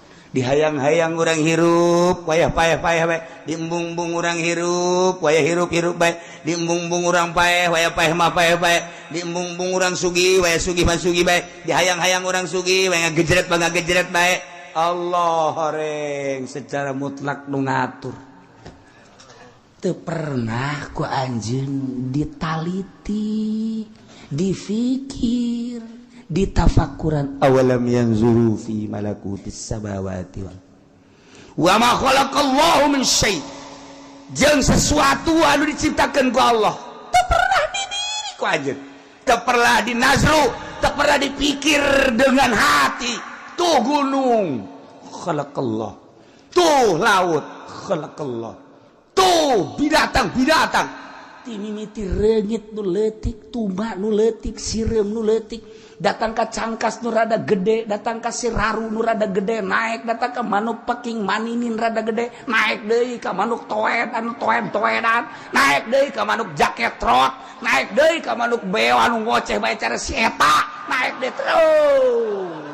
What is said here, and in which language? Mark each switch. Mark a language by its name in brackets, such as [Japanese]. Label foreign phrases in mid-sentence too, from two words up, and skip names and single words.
[Sundanese] Dihayang-hayang urang hirup wayah payah-payah bae, diembung-embung urang hirup wayah hirup-hirup bae, diembung-embung urang payah wayah payah mah payah bae, diembung-embung urang sugih wayah sugih mah sugih bae, dihayang-hayang urang sugih wayah ngagejret mah ngagejret bae. Allah horeng secara mutlak nu ngatur. Teu pernah ku anjeun ditaliti, difikir, ditafakuran. [Arabic] أولم ينظروا في ملكوت السماوات وال وما خلق الله من شيء'. [Sundanese] Jeung sesuatu anu diciptakeun ku Allah teu pernah di diri ku anjeun, teu pernah dinazru, teu pernah dipikir dengan hati. Tuh gunung khalaqallah, tuh laut khalaqallah, tuh binatang-binatang, ti mimiti reungit nu leutik, tumbak nu leutik, sireum nu leutik, datang ka cangkas nu rada gede, datang ka siraru nu rada gede, naik datang ka manuk peking maninin rada gede, naik deui ka manuk toed anu toed-toedan, naik deui ka manuk jaket trot, naik deui ka manuk beo anu ngoceh bae cara si eta, naik deui terus.